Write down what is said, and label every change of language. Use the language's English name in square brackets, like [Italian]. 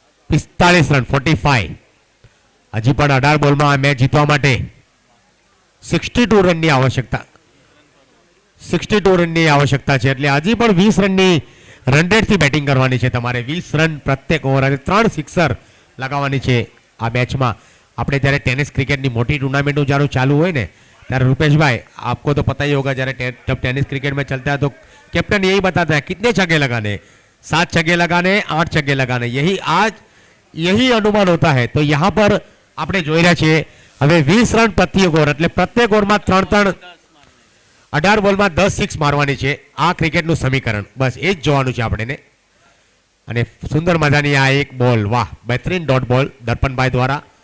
[Gujarati] 45 run 45. હજી પણ 18 બોલમાં આ મેચ જીતવા માટે 62 રનની આવશ્યકતા 62 રનની આવશ્યકતા છે. એટલે હજી પણ 20 રનની રન રેટથી બેટિંગ કરવાની છે તમારે. 20 રન પ્રત્યેક ઓવર અને 3 સિક્સર લગાવવાની છે આ મેચમાં. આપણે જ્યારે ટેનિસ ક્રિકેટની મોટી ટુર્नामेंट જ્યારે ચાલુ હોય ને ત્યારે [Hindi] રૂपेश भाई आपको तो पता ही होगा, जब टेनिस क्रिकेट में चलता है तो कैप्टन यही बताता है कितने छक्के लगाने, 7 छक्के लगाने, 8 छक्के लगाने, यही अनुमान होता है. तो यहाँ पर [Gujarati] આપણે જોઈ રહ્યા છીએ હવે 20 રન પ્રત્યેક ઓવર, એટલે પ્રત્યેક ઓવરમાં 3 18 બોલમાં 10 સિક્સ મારવાની છે. આ ક્રિકેટનું સમીકરણ બસ એ જ જોવાનું છે આપણે. અને સુંદર મજાની આ એક બોલ, વાહ, બહેતરીન ડોટ બોલ દર્પણભાઈ દ્વારા.